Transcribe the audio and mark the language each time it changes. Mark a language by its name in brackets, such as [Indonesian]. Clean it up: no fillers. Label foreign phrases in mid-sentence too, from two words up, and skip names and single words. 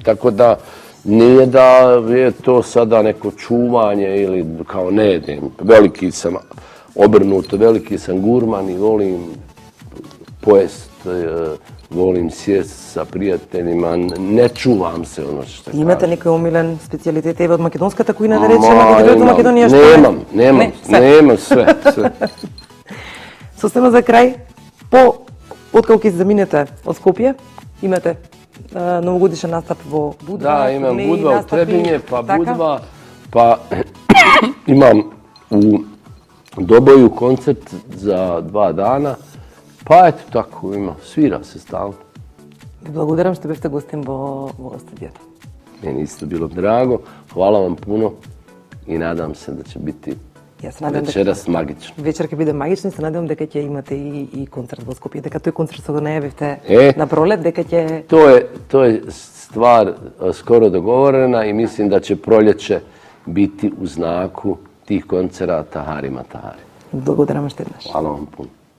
[Bosnian] Tako da nije da je to sada neko čuvanje ili kao ne jedem. Veliki sam obrnuto, veliki sam gurman i volim pojest, volim sjest sa prijateljima, ne čuvam se ono što kažem. [Macedonian] Имате некој омилен специјалитет еве од македонската кујна, да речеме, од Македонија што Немам sve. Состема за крај, откако ќе заминете од Скопје, имате новогодишен настап во Будва. [Bosnian] Da, imam Budva u Trebinje, pa Budva, pa imam u Doboju koncert za 2 dana. Pa eto tako ima, svira se stalno. [Macedonian] Ви благодарам што бевте гостин во студијата. [Bosnian] Meni isto bilo drago, hvala vam puno i nadam se da će biti večeras magično. [Macedonian] Вечер ќе биде магичен, се надевам дека ќе имате и концерт во Скопје, дека тој концерт што го најавивте на пролет, дека ќе... [Bosnian] To je stvar skoro dogovorena i mislim da će proljeće biti u znaku tih koncerata Hari Matahari. [Macedonian] Благодарам уште еднаш. [Bosnian] Hvala vam puno.